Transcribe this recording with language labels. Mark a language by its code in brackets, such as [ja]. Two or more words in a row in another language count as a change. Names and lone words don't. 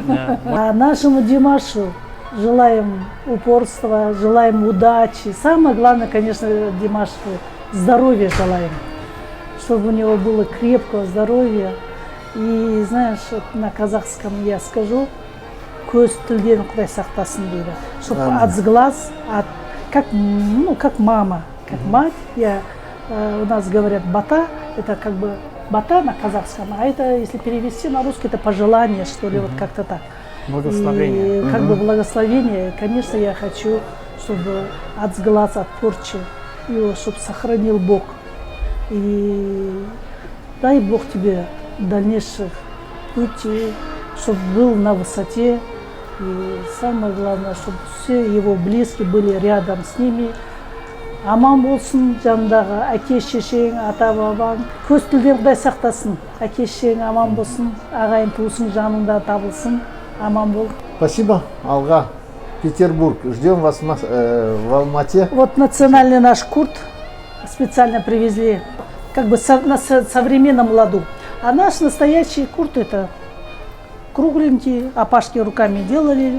[ru] Да. А нашему Димашу желаем упорства, желаем удачи. Самое главное, конечно, Димашу здоровья желаем, чтобы у него было крепкого здоровья. И знаешь, вот на казахском я скажу, [kk] көз тілден Құдай сақтасын дейді. [ru] Чтобы от сглаз, как мама, как мать. У нас говорят бата, это как бы бата на казахском, а это, если перевести на русский, это пожелание, что ли, вот как-то так. Благословение. И как бы благословение. И, конечно, я хочу, чтобы от сглаз, от порчи его, чтобы сохранил Бог. И дай Бог тебе дальнейших путей, чтобы был на высоте. И самое главное, чтобы все его близкие были рядом с ними. [kk] Аман болсын жанындағы әке шешең, ата бабаң. Көз тілден Құдай сақтасын. Әке шешең аман болсын, ағайын туысың жаныңда табылсын. Аман бол. [ru] Спасибо, Алга. Петербург. Ждем вас в Алмате. Вот национальный наш курт специально привезли, как бы на современном ладу. А наш настоящий курт это кругленький, опашки руками делали.